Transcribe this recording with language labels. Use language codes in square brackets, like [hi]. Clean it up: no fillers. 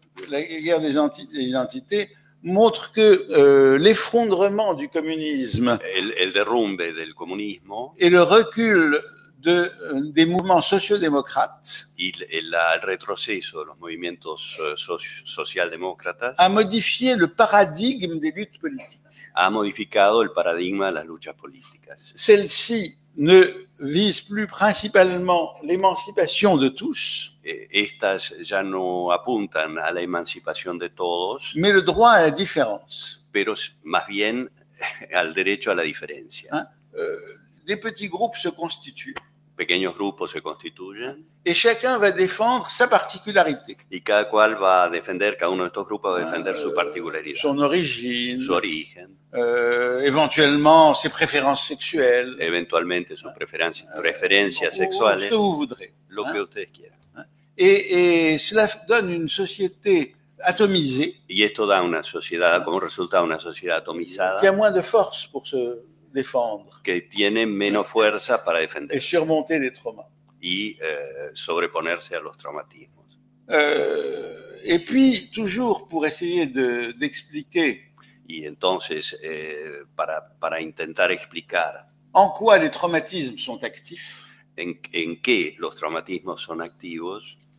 [fr] La guerre des identités montre que l'effondrement du communisme [es] el derrumbe del comunismo [fr] et le recul des mouvements sociodémocrates [es] el retroceso de los movimientos socialdemócratas [fr] a modifié le paradigme des luttes politiques. [es] Ha modificado el paradigma de las luchas políticas. [fr] Celle-ci ne vise plus principalement l'émancipation de tous, [es] estas ya no apuntan a la emancipación de todos, [fr] mais le droit à la différence. [es] pero más bien al derecho a la diferencia. [fr] des petits groupes se constituent [es] pequeños grupos se constituyen [fr] et chacun va défendre sa particularité, [es] y cada cual va a defender, cada uno de estos grupos va a defender su particularidad, [fr] son origine, [es] su origen, [fr] éventuellement ses préférences sexuelles, [es] eventualmente sus preferencias [fr] ou ce [es] sexuales, [fr] que vous voudrez. [es] lo que ustedes quieran. [fr] Et cela donne une société atomisée [es] Y esto da una sociedad, como resultado, una sociedad [fr] qui a [es] atomizada [fr] moins de force pour se défendre [es] que tiene menos fuerza para [fr] et [es] defenderse [fr] surmonter les traumas. [es] y sobreponerse a los traumatismos. [fr] Et puis, toujours pour essayer d'expliquer [es] Y entonces, para intentar explicar [fr] en quoi les traumatismes sont actifs, [es] en qué los traumatismos son activos,